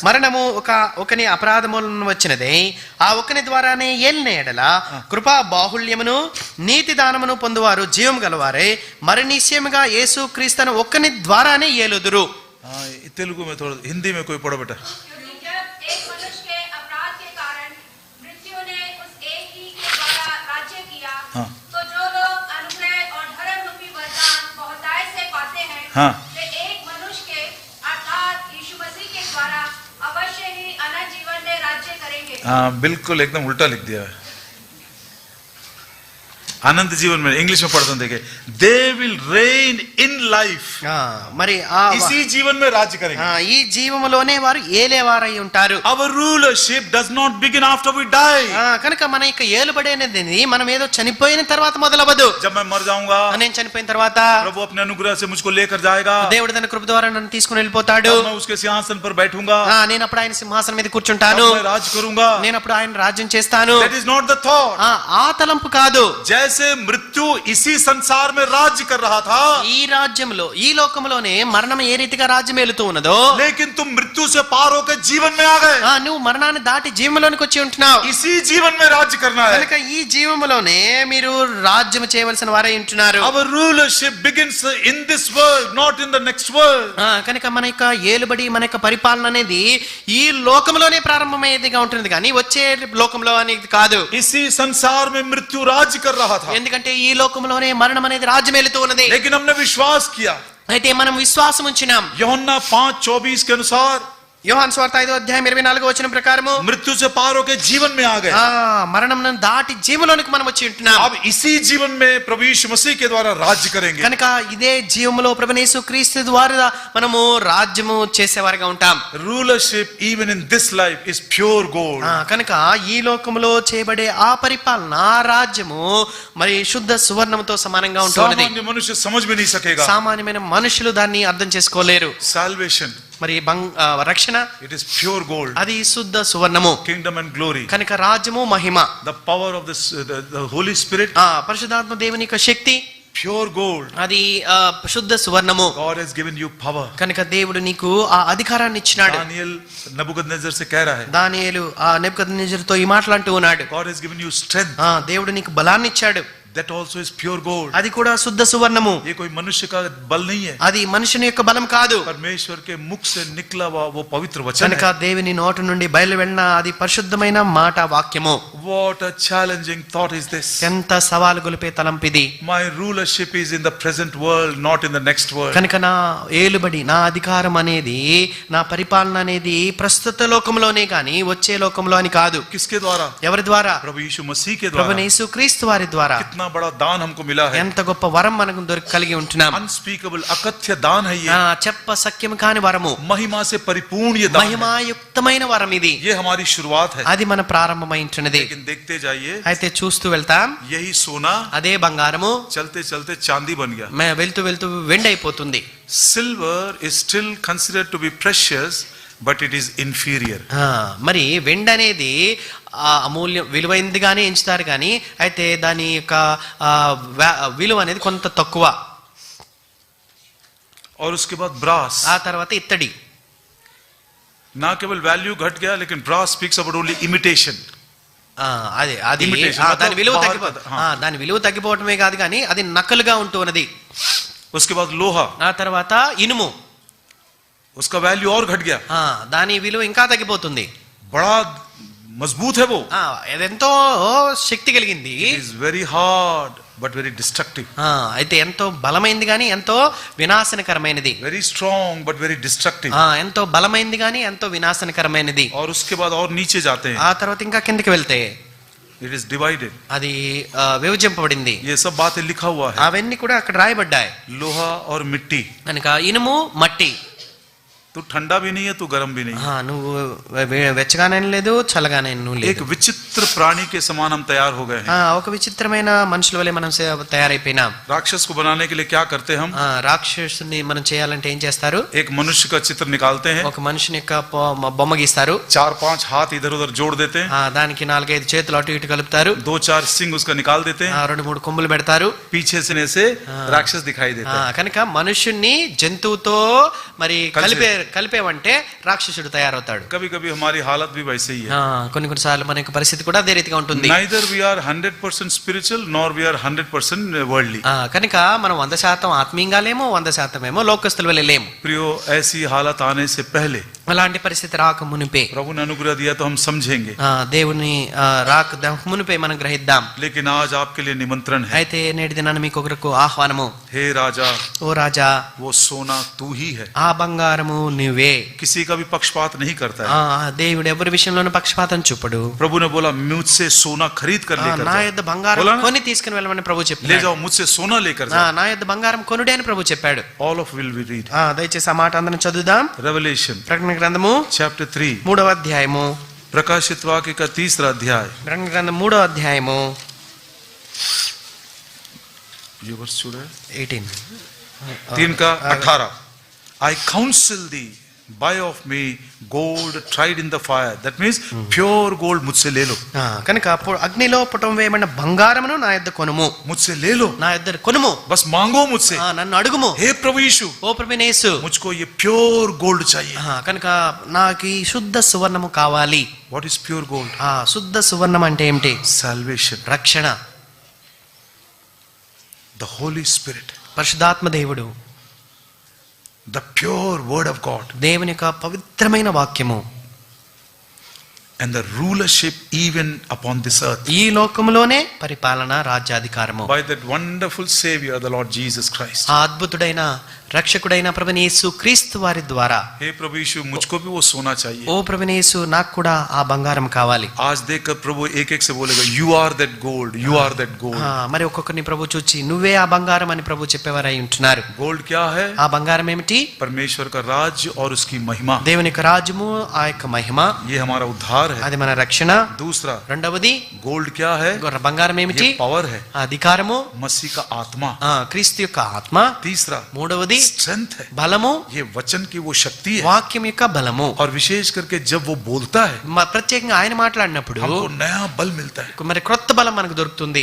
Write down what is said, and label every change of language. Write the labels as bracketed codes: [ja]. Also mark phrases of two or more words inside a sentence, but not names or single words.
[te] మరణము ఒకని అపరాధములను వచ్చినదే, ఆ ఒకని ద్వారానే ఏలిన ఎడల కృపా బాహుళ్యమును నీతి దానమును పొందువారు జీవం గలవారే మరి నిశ్చయముగా యేసు క్రీస్తును ఒక్కని ద్వారానే ఏలుదురు. [hi] तेलुगु में थोड़ा, हिंदी में कोई पढ़ो बेटा. एक मनुष्य के अपराध के कारण मृत्यु ने उस एक ही के द्वारा राज्य किया, तो जो लोग अनुग्रह और धर्म रूपी वरदान बहुतायत से पाते हैं, वे एक मनुष्य के अर्थात यीशु मसीह के द्वारा अवश्य ही अनंत जीवन में राज्य करेंगे. बिल्कुल एकदम उल्टा लिख दिया है. अनंत जीवन में इंग्लिश में पढ़ते हैं, देखिए, [en] they will reign in life. [te] మరి [hi] इसी जीवन में राज्य करेंगे. [te] ఈ జీవములోనే వారు ఏలేవారై ఉంటారు. [en] Our rulership does not begin after we die. [te] కనుక మన యొక్క ఏలుబడి అనేది మనం ఏదో చనిపోయిన తర్వాత మొదలవదు. [hi] जब मैं मर जाऊंगा, [te] నేను చనిపోయిన తర్వాత [hi] प्रभु अपने अनुग्रह से मुझको लेकर जाएगा, [te] దేవుడు తన కృప ద్వారా నన్ను తీసుకుని వెళ్ళిపోతాడు. [hi] मैं उसके सिंहासन पर बैठूंगा, [te] నేను అప్పుడు ఆయన సింహాసనం మీద కూర్చుంటాను, [hi] मैं राज करूंगा. [te] నేను అప్పుడు ఆయన రాజ్యం చేస్తాను. [en] That is not the thought. [te] ఆ తలంపు కాదు. [hi] जैसे मृत्यु इसी संसार में राज्य कर रहा था, [te] ఈ రాజ్యంలో ఈ లోకంలోనే మరణం ఏ రీతిగా రాజ్యం ఏలుతూ ఉన్నదో, [hi] लेकिन तुम मृत्यु से पार होकर जीवन में आ गए. [te] నువ్వు మరణాన్ని దాటి జీవంలోనికి వచ్చి ఉంటున్నావు. [hi] इसी जीवन में राज्य करना है. [te] కనుక ఈ జీవములోనే మీరు రాజ్యం చేయవలసిన వారై ఉంటున్నారు. [en] Our rulership begins in this world, not in the next world. [te] కనుక మన యొక్క ఏలుబడి మన యొక్క పరిపాలన అనేది ఈ లోకంలోనే ప్రారంభమయ్యేదిగా ఉంటుంది, కానీ వచ్చే లోకంలో అనేది కాదు. [hi] इसी संसार में मृत्यु राज्य कर रहा था, [te] ఎందుకంటే ఈ లోకంలోనే మరణం అనేది రాజ్యం ఏలుతూ ఉన్నది. [hi] लेकिन हमने विश्वास किया. [te] అయితే మనం విశ్వాసం ఉంచినాం. [hi] यूहन्ना 5:24 के अनुसार [te] యోహాను సువార్త 5:24 ప్రకారము [hi] मृत्यु से पार होकर जीवन में आ गए. [te] మరణం దాటి జీవంలోనికి మనం వచ్చి ఉంటున్నాం. [hi] अब इसी जीवन में प्रभु यीशु मसीह के द्वारा राज्य करेंगे. [te] కనుక ఇదే జీవములో ప్రభువు యేసు క్రీస్తు ద్వారా మనము రాజ్యము చేసేవారిగా ఉంటాం. [en] Rulership even in this life is pure gold. [te] కనుక ఈ లోకములో చేయబడే ఆ పరిపాలన ఆ రాజ్యము మరి శుద్ధ సువర్ణముతో సమానంగా ఉంటుంది. [hi] सामान्य मनुष्य समझ भी नहीं सकेगा. [te] సామాన్యమైన మనుషులు దాన్ని అర్థం చేసుకోలేరు. [en] Salvation, [te] మరి రక్షణ, [en] it is pure gold. [te] అది శుద్ధ సువర్ణము. [en] Kingdom and glory, [te] కనుక రాజ్యము మహిమ, [en] the power of the Holy Spirit, [te] పరిశుద్ధాత్మ దేవుని యొక్క శక్తి, [en] pure gold. [te] అది శుద్ధ సువర్ణము. [en] God has given you power. [te] కనుక దేవుడు నీకు ఆ అధికారాన్ని ఇచ్చినాడు. [hi] दानियल नबूकदनेस्सर से कह रहा है, [te] దానియేలు ఆ నెబుకద్నెజరుతో ఈ మాటలంటూ ఉన్నాడు. [en] God has given you strength. [te] దేవుడు నీకు బలాన్ని ఇచ్చాడు. [en] That also is pure gold. [te] అది కూడా శుద్ధ సువర్ణము. [hi] ये कोई मनुष्य का बल नहीं है. [te] అది మనుషుని యొక్క బలం కాదు. [hi] परमेश्वर के मुख से निकला वो पवित्र वचन [te] కనుక [hi] है. [te] దేవుని నోటి నుండి బయలు వెళ్ళిన అది పరిశుద్ధమైన మాట వాక్యము. [en] What a challenging thought is this. [te] ఎంత సవాలు గొలిపే తలంపిది. [en] My rulership is in the present world, not in the next world. [te] కనుక నా ఏలుబడి, నా అధికారం అనేది, నా పరిపాలన అనేది ప్రస్తుత లోకంలోనే కానీ వచ్చే లోకంలో అని కాదు. [hi] किसके द्वारा? [te] ఎవరి ద్వారా? [hi] प्रभु यीशु मसीह के [te] ప్రభువు [hi] द्वारा. [te] యేసు క్రీస్తు వారి ద్వారా. [hi] कितना बड़ा दान हमको मिला है. [te] ఎంత గొప్ప వరం మనకు కలిగి ఉంటున్నాం. [hi] अनस्पीकेबल अकथ्य दान है ये. [te] చెప్ప సఖ్యం కాని వరము, [hi] महिमा से परिपूर्ण ये दान है. [te] మహిమాయుక్తమైన వరం ఇది. [hi] ये हमारी शुरुआत है. [te] అది మన ప్రారంభమై ఉంటున్నది. [hi] लेकिन देखते जाइए, [te] అయితే చూస్తూ వెళ్తాం, [hi] यही सोना [te] అదే బంగారము [hi] चलते चलते चांदी बन गया. [te] వెళ్తూ వెళ్తూ వెండి అయిపోతుంది. [en] Silver is still considered to be precious, but it is inferior. [te] మరి వెండి అనేది అమూల్యం విలువైందిగానే ఎంచుతారు, కానీ అయితే దాని యొక్క విలువ అనేది కొంత తక్కువ. [hi] और उसके बाद ब्रास. [te] ఆ తర్వాత ఇత్తడి. [hi] ना केवल वैल्यू घट गया, लेकिन [en] brass speaks about only imitation. [te] అది [en] Imitation. [te] దాని విలువ బాగా దాని విలువ తగ్గిపోవటమే కాదు, కానీ అది నకలుగా ఉంటున్నది. [hi] उसके बाद लोहा, [te] ఆ తర్వాత ఇనుము, [hi] उसका वैल्यू और घट गया. [te] దాని విలువ ఇంకా తగ్గిపోతుంది. [hi] बड़ा मजबूत है वो. [te] అదెంతో శక్తి కలిగింది. [en] It is very hard but very destructive. [te] అయితే ఎంతో బలమైంది కానీ ఎంతో వినాశనకరమైనది. [en] Very strong but very destructive. [te] ఎంతో బలమైంది కానీ ఎంతో వినాశనకరమైనది. [hi] और उसके बाद और नीचे जाते हैं. [te] ఆ తర్వాత ఇంకా కిందకి వెళ్తే [en] It is divided. [te] అది విభజింపబడింది. [hi] ये सब बातें लिखा हुआ है. [te] అవన్నీ కూడా అక్కడ రాయబడ్డాయి. [hi] लोहा और मिट्टी. [te] కనుక ఇనుము, మట్టి. [hi] तो तू ठंडा भी नहीं है, तू गर्म भी नहीं है। [te] నువ్వు వెచ్చగానే లేదు, చల్లగానే నువ్వు [hi] एक [te] లేదు. [hi] विचित्र प्राणी के समान हम तैयार हो गए हैं। [te] ఒక విచిత్రమైన మనుషుల వలె మనం తయారైపోయినాం. [hi] राक्षस को बनाने के लिए क्या करते हैं हम? [te] రాక్షసుని మనం చేయాలంటే ఏం చేస్తారు? [hi] एक मनुष्य का चित्र निकालते हैं, [te] ఒక మనిషిని యొక్క బొమ్మ గీస్తారు, [hi] 4-5 हाथ इधर उधर जोड़ देते हैं, [te] దానికి 4-5 చేతులు అటు ఇటు కలుపుతారు, [hi] 2-4 सिंग उसका निकाल देते हैं, [te] 2-3 కొమ్ములు పెడతారు, [hi] पीछे से राक्षस दिखाई देता है। [te] కనుక మనుషుణ్ణి జంతువుతో మరి కలిపేవంటే రాక్షసుడు తయారవుతాడు. [hi] कभी कभी हमारी हालत भी वैसे ही है। [te] కొన్నిసార్లు మన యొక్క పరిస్థితి కూడా అదే రీతిగా ఉంటుంది. [en] Neither we are 100% spiritual nor we are 100% worldly. [te] కనుక మనం 100% ఆత్మీయంగా లేము, 100% ఏమో లోకస్తుల వలె లేము. [hi] प्रियो, ऐसी हालत आने से पहले [te] అలాంటి పరిస్థితి రాక మునిపే, [hi] प्रभु ने अनुग्रह दिया तो हम समझेंगे, [te] దేవుని రాక మునిపే మనం గ్రహిద్దాం. [hi] लेकिन आज आपके लिए निमंत्रण है। [te] అయితే నేటి దినాన మీకు ఒకరికి ఆహ్వానము. [hi] हे राजा, [te] ఓ రాజా, [hi] वो सोना तू ही है। [te] ఆ బంగారము నువ్వే. [hi] किसी का भी पक्षपात नहीं करता है। [te] దేవుడు ఎవరి విషయంలోనూ పక్షపాతం చూపడు. [hi] प्रभु ने बोला मुझसे सोना खरीद कर लेकर [te] నా [hi] जाओ। [te] యొద్ద బంగారం [hi] बोला ना? [te] కొని తీసుకుని వెళ్ళమని ప్రభు [hi] ले [te] చెప్పాడు. [hi] जाओ, मुझसे सोना लेकर जाओ। [te] నా యొద్ద బంగారం కొనుడే అని ప్రభు చెప్పాడు. [en] All of will we read. [te] దయచేసి ఆ మాట అందరం చదువుదాం. [en] Revelation ప్రకటన గ్రంథము chapter 3, [te] 3వ అధ్యాయము. [hi] प्रकाशित वाक्य का 3रा अध्याय, [te] ప్రకటన గ్రంథం 3వ అధ్యాయము [hi] ये वर्ष छूट है 18. 3 का 18। [en] I counsel thee, buy of me gold tried in the fire. That means pure gold [hi] मुझसे ले लो। [te] కనుక అగ్నిలో పుటం వేయబడిన బంగారమును నా యొద్ద కొనుము. [hi] मुझसे ले लो, [te] నా యొద్ద కొనుము, [hi] बस मांगो मुझसे। [te] నన్ను అడుగుము. [hi] हे प्रभु यीशु, [te] ఓ ప్రభువైన యేసు, [hi] मुझको ये [en] pure gold [hi] चाहिए। [te] కనుక నాకు ఈ శుద్ధ సువర్ణము కావాలి. [en] What is pure gold? [te] శుద్ధ సువర్ణం అంటే ఏమిటి? [en] Salvation, [te] రక్షణ, [en] the Holy Spirit, [te] పరిశుద్ధాత్మ దేవుడు, [en] the pure word of God, [te] దేవుని యొక్క పవిత్రమైన వాక్యము, [en] and the rulership even upon this earth [te] ఈ లోకములోనే పరిపాలన, రాజ్యాధికారము [en] by that wonderful Savior, the Lord Jesus Christ. [te] ఆ అద్భుతుడైన రక్షకుడైన ప్రభువైన యేసు క్రీస్తు వారి ద్వారా. [hi] हे प्रभु यीशु, मुझको भी वो सोना चाहिए। [te] ఓ ప్రభువైన యేసు, నాకు కూడా ఆ బంగారం కావాలి. [hi] आज देखकर प्रभु एक एक से बोलेगा, [en] you are that gold, you are that gold। [te] మరి ఒక్కొక్కరిని ప్రభు చూచి నువ్వే ఆ బంగారం అని ప్రభు చెప్పేవారై ఉంటున్నారు. [hi] गोल्ड क्या है? [te] ఆ బంగారం ఏమిటి? [hi] परमेश्वर का राज्य और उसकी महिमा। [te] దేవుని యొక్క రాజ్యము, ఆ యొక్క మహిమ, [hi] ये हमारा उद्धार है। [te] అది మన రక్షణ. [hi] दूसरा, [te] రెండవది [hi] गोल्ड क्या है? [te] బంగారం ఏమిటి? [hi] ये पावर है, [te] అధికారము, [hi] मसीह का आत्मा। [te] క్రీస్తు యొక్క ఆత్మ. [hi] तीसरा, [te] మూడవది [hi] स्ट्रेंथ है, [te] బలము, [hi] ये वचन की वो शक्ति है। [te] వాక్యం యొక్క బలము. [hi] और विशेष करके जब वो बोलता है, [te] ప్రత్యేకంగా ఆయన మాట్లాడినప్పుడు [hi] हमको नया बल मिलता है। [te] మరి క్రొత్త బలం మనకు దొరుకుతుంది.